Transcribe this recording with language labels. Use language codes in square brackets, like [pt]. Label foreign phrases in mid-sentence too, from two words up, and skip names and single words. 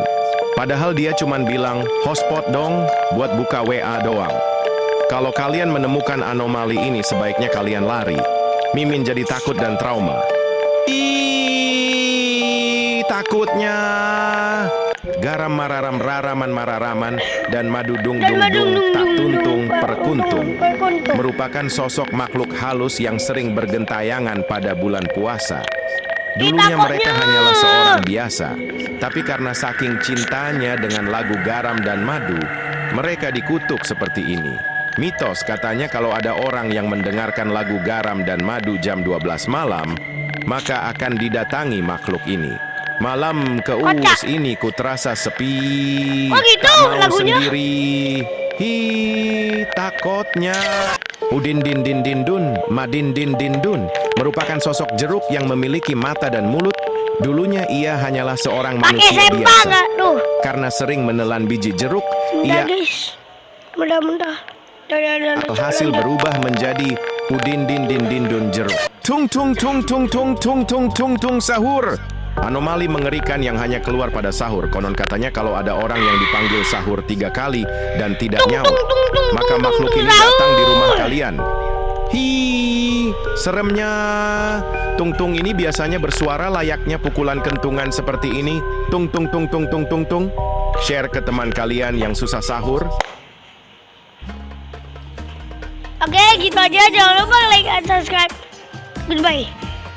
[id] Padahal dia cuma bilang, hotspot dong, buat buka WA doang. Kalau kalian menemukan anomali ini, sebaiknya kalian lari. Mimin jadi takut dan trauma. Ih, takutnya. Garam mararam raraman mararaman dan madu dung dung dung tak tuntung perkuntung merupakan sosok makhluk halus yang sering bergentayangan pada bulan puasa. Dulunya mereka hanyalah seorang biasa, tapi karena saking cintanya dengan lagu garam dan madu, mereka dikutuk seperti ini. Mitos katanya kalau ada orang yang mendengarkan lagu garam dan madu jam 12 malam, maka akan didatangi makhluk ini. Malam keus ini ku terasa sepi, Oh gitu tak mau lagunya? sendiri. Hi, takutnya. Udin din din din dun, madin din din dun merupakan sosok jeruk yang memiliki mata dan mulut. Dulunya ia hanyalah seorang pakai manusia sempak biasa. nggak tuh? Karena sering menelan biji jeruk, Mudah ia guys, mudah. alhasil berubah menjadi udin din din din dun jeruk. Tung tung tung tung tung tung tung tung tung sahur. Anomali mengerikan yang hanya keluar pada sahur. Konon katanya kalau ada orang yang dipanggil sahur 3 kali dan tidak nyaut, maka makhluk ini datang di rumah kalian. Hi, seremnya. Tung-tung ini biasanya bersuara layaknya pukulan kentungan seperti ini. Tung tung tung tung tung tung tung. Share ke teman kalian yang susah sahur. Oke, gitu aja. Jangan lupa like dan subscribe. [en] Goodbye.